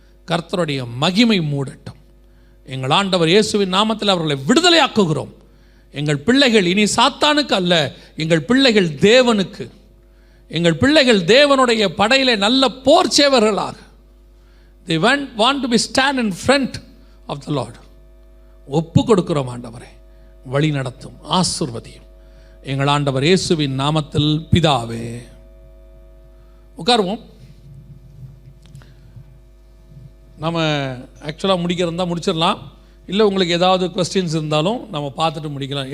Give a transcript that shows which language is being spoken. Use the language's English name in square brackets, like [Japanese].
[Tamil] கர்த்தருடைய மகிமை மூடட்டும். எங்கள் ஆண்டவர் இயேசுவின் நாமத்தில் அவர்களை விடுதலையாக்குகிறோம். எங்கள் பிள்ளைகள் இனி சாத்தானுக்கு அல்ல, எங்கள் பிள்ளைகள் தேவனுக்கு. எங்கள் பிள்ளைகள் தேவனுடைய படையிலே நல்ல போர் சேவர்களாக [English] they want to be stand in front of the Lord. [Tamil] ஒப்பு கொடுக்கிறோம் ஆண்டவரே. வழி நடத்தும், ஆசீர்வதியும் எங்கள் ஆண்டவர் இயேசுவின் நாமத்தில் பிதாவே. உட்காருவோம். நம்ம ஆக்சுவலாக முடிக்கிறதா முடிச்சிடலாம். இல்லை உங்களுக்கு ஏதாவது கொஸ்டின்ஸ் இருந்தாலும் நம்ம பார்த்துட்டு முடிக்கலாம்.